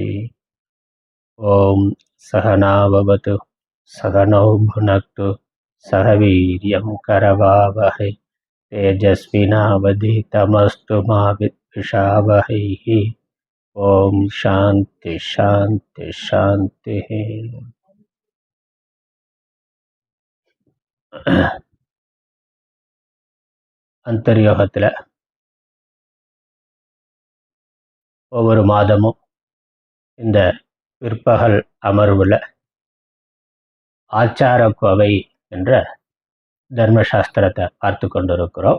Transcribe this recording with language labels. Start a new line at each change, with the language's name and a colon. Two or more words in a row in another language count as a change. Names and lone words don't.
Sanskrit: ॐ सहना भवतु सहनौ भुनक्तु सह वीर्यं करवावहै तेजस्विनावधीतमस्तु मा विद्विषावहैः। ओम शांति शांति शांति।
Tamil: அந்தர்யோகத்தில் ஒவ்வொரு மாதமும் இந்த பிற்பகல் அமர்வில் ஆச்சாரக்கோவை என்ற தர்மசாஸ்திரத்தை பார்த்து கொண்டிருக்கிறோம்.